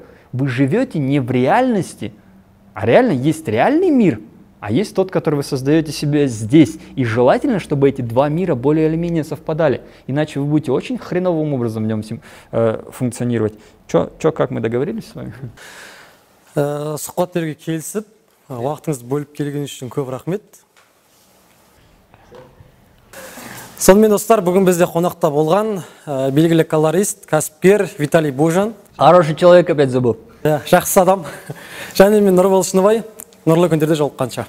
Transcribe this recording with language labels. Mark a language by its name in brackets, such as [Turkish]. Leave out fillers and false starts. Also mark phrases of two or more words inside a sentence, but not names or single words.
[Russian] Вы живете не в реальности, а реально есть реальный мир, а есть тот, который вы создаете себе здесь. И желательно, чтобы эти два мира более или менее совпадали. Иначе вы будете очень хреновым образом в нем функционировать. Как мы договорились с вами? [Kazakh] Сұхбат беруге келісіп, уақытыңызды бөліп келген үшін көп рахмет. Сонымен достар, бүгін бізде қонақта болған белгілі колорист, кәсіпкер Виталий Божан. [Russian] Хороший человек, опять забыл. [Kazakh] Жақсы адам. Және мен Нұрбол Шыныбай, нұрлы күндерде жолыққанша.